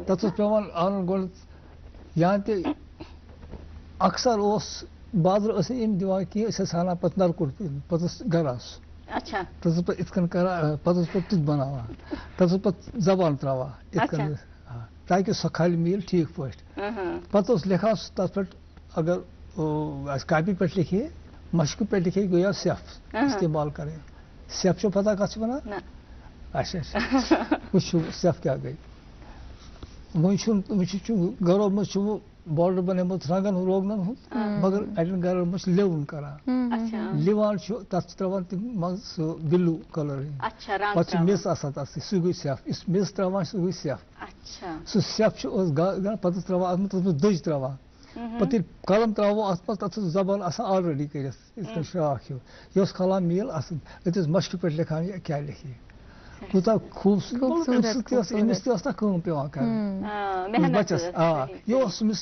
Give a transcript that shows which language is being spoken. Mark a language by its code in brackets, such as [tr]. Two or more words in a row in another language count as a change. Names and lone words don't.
[ks] تتھ اوس پیوان انُن گۄڈٕ یا تہِ اکثر اوس بازرٕ ٲسۍ نہٕ یِم دِوان کینٛہہ أسۍ ٲسۍ انان پتہٕ نلکُٹ پتہٕ ٲس گرا سُہ اچھا تتھ ٲس پتہٕ یِتھ کٔنۍ کران پتہٕ ٲس پتہٕ تیُتھ بناوان تتھ ٲس پتہٕ زبان تراوان یِتھ کٔنۍ تاکہِ سۄ کھالہِ میٖل ٹھیٖک پٲٹھۍ پتہٕ اوس لیکھان سُہ تتھ پٮ۪ٹھ [ur] اگر کاپی پہ لکھے مشق پہ لکھے گویا سیف استعمال کریں [ks] سیف چھو پتہ کت ونان اچھا اچھا وچھو سیف کیا گئی وۄنۍ گرو مز بارڈر بنیومُت رنگن روگنن ہُنٛد مگر اڑٮ۪ن گرن مز لِوُن کران لِوان تتھ تراوان تِم منٛز سُہ بِلوٗ کلر پتہٕ چھُ میٚژ آسان تتھ سُہ گوٚو سیف یُس میٚژ تراوان سُہ گوٚو سیف سُہ سیف چھُ پتہٕ تراوان اتھ منٛز دٔج تراوان پتہٕ ییٚلہِ قلم تراوو اتھ منٛز تتھ ٲس زبان آسان آلریڈی کٔرِتھ یِتھ کٔنۍ شراکھ ہیوٗ یہِ اوس کھالان میٖل اصل أتی ٲس مشقہِ پٮ۪ٹھ لیکھان یہِ کیٛاہ لیکھِ کوٗتاہ خوٗبصوٗرت أمِس تہِ ٲس نہ کٲم پیوان کرٕنۍ بچس یہِ اوس أمِس